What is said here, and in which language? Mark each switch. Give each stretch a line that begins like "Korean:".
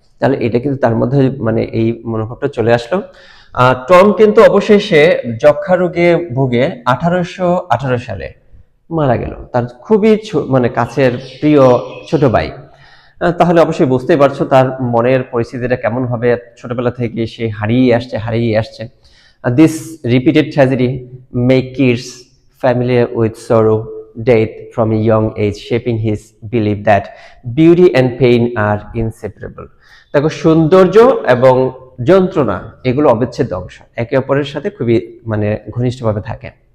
Bangla: তাহলে এটা কিন্তু তার মধ্যে মানে এই মনোভাবটা চলে আসলো। টম কিন্তু অবশেষে যক্ষা রোগে ভুগে 1818 সালে মারা গেল, তার খুবই মানে কাছের প্রিয় ছোট ভাই। তাহলে অবশ্যই বুঝতেই পারছো তার মনের পরিস্থিতিটা কেমন হবে। ছোটবেলা থেকে সে হারিয়ে আসছে।
English: This repeated tragedy make kids familiar with sorrow, death from a young age, shaping his belief that beauty and pain are inseparable.
Bangla: দেখো, সৌন্দর্য এবং যন্ত্রণা এগুলো অবিচ্ছেদ্য অংশ, একে অপরের সাথে খুবই মানে ঘনিষ্ঠভাবে থাকে।